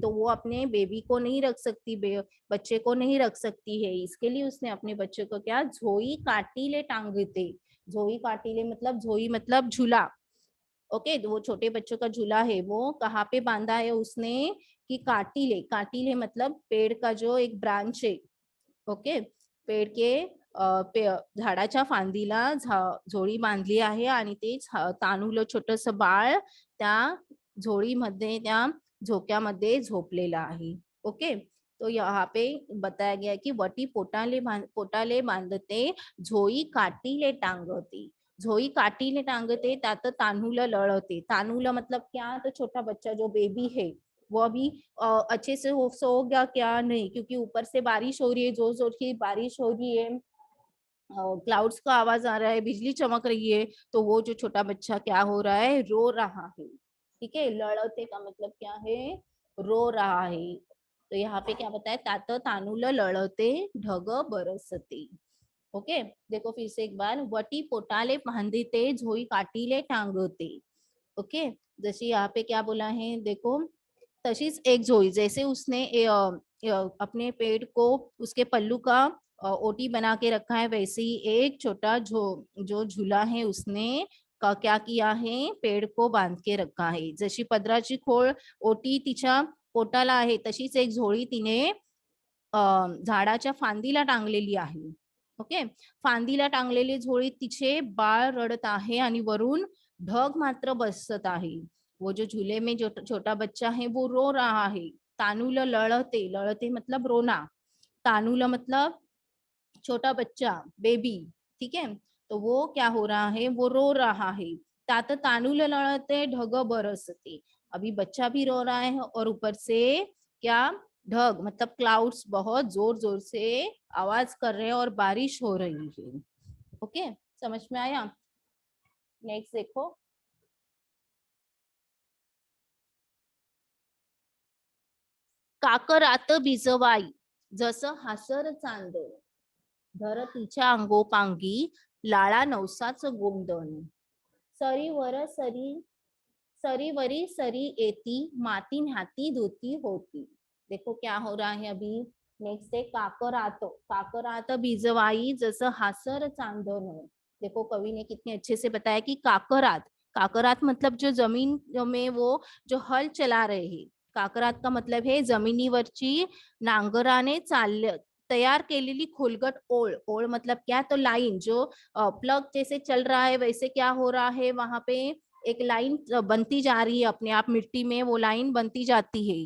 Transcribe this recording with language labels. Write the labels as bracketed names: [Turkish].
[Hindi] तो वो अपने बेबी को नहीं रख सकती, बच्चे को नहीं रख सकती है, इसके लिए उसने अपने बच्चे को क्या [Marathi] झोई काटीले टांगते। [Hindi] झोई काटीले मतलब, झोई मतलब झूला। ओके, वो छोटे बच्चों का झूला है वो कहाँ पे बांधा है उसने, कि काटीले, काटीले मतलब पेड़ का जो एक ब्रांच आहे। ओके, पेड़ के [Marathi] झाडाच्या फांदीला झोळी बांधली आहे आणि ते तानुलं छोटस बाळ त्या झोळीमध्ये, त्या झोक्यामध्ये झोपलेला आहे। [Hindi] ओके, तो यहाँ पे बताया गया कि [Marathi] वटी पोटाले बांधते झोई काटीले टांगते। झोई काटीले टांगते त्यात तानूल लड़ते। [Hindi] तानूल मतलब क्या, तो छोटा बच्चा जो बेबी है वो अभी अच्छे से सो गया क्या, नहीं, क्योंकि ऊपर से बारिश हो रही है, जोर जोर की बारिश हो रही है, क्लाउड्स का आवाज आ रहा है, बिजली चमक रही है, तो वो जो छोटा बच्चा क्या हो रहा है, रो रहा है। ठीक है, लड़ते का मतलब क्या है, रो रहा है। तो यहाँ पे क्या बताया, [Marathi] तात तानूल लड़ते ढग बरसते। [Hindi] ओके, देखो फिर से एक बार, [Marathi] वटी पोटाले बांधते झोई काटीले टांगते। [Hindi] ओके, जैसे यहाँ पे क्या बोला है, देखो [Marathi] तशीच एक झोई, [Hindi] जैसे उसने अपने पेड़ को, उसके पल्लू का ओटी बना के रखा है, वैसे ही एक छोटा जो झूला है उसने का क्या किया है, पेड़ को बांध के रखा है। [Marathi] जशी पदराची खोळ ओटी तिच्या पोटाला आहे, तशीच एक झोळी तिने झाडाच्या फांदीला टांगलेली आहे। ओके, फांदीला टांगलेली झोळी तिचे बाळ रडत आहे आणि वरून ढग मात्र बसत आहे। [Hindi] वो जो झूले में जो छोटा बच्चा है वो रो रहा है। तानूल लड़ते, लड़ते मतलब रोना, तानूल मतलब छोटा बच्चा, बेबी। ठीक है, तो वो क्या हो रहा है, वो रो रहा है। [Marathi] तात तानूल लड़ते ढग बरसते। [Hindi] अभी बच्चा भी रो रहा है और ऊपर से क्या, ढग मतलब क्लाउड्स बहुत जोर जोर से आवाज कर रहे हैं और बारिश हो रही है। ओके, समझ में आया? नेक्स्ट देखो, [Marathi] काकरात बिजवाई जसं हासर चांद, धरतीच्या अंगोपांगी लाळा नवसाच गोंदण, सरीवर सरी, सरीवरी सरी येती माती न्हाती धुती होती। [Hindi] देखो क्या हो रहा है अभी, नेक्स्ट है काकरात, [Marathi] काकरात बिजवाई जसं हासर चांदन। [Hindi] देखो कवि ने कितने अच्छे से बताया कि काकरात, काकरात मतलब जो जमीन में वो जो हल चला रहे हैं, काकरात का मतलब है [Marathi] जमिनीवरची नांगराने तैयार केलेली खोलगट ओळ, [Hindi] ओळ मतलब क्या, तो लाइन जो प्लग जैसे चल रहा है वैसे क्या हो रहा है, वहां पे एक लाइन बनती जा रही है अपने आप मिट्टी में, वो लाइन बनती जाती है।